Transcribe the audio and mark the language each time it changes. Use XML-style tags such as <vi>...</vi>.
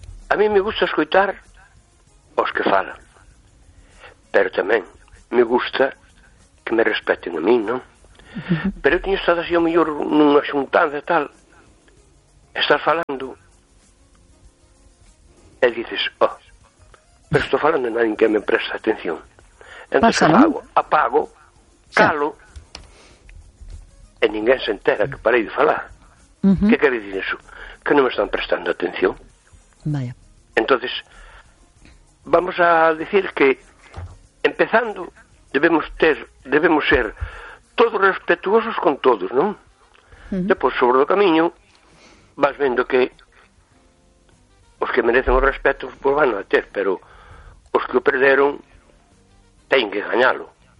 <gl>A mí me gusta escoitar os que falan. Pero tamén me gusta que me respeten a mí, non? Uh-huh. Pero eu teño estado así, ao mellor, nunha xuntanza e tal. Estás falando. E dices, oh, pero estou falando de nadie que me presta atención. Entón, apago, calo, sí. E ninguén se entera que parei de falar. Uh-huh. Que quer dizer iso? Que non me están prestando atención. Vaya.</gl> <es>Entonces, vamos a decir que, empezando, debemos ser todos respetuosos con todos, non? Uh-huh.</es> <gl>Depois, sobre o camiño, vas vendo que os que merecen o respeto, pues van a ter, pero os que o perderon, teñen que gañalo.</gl>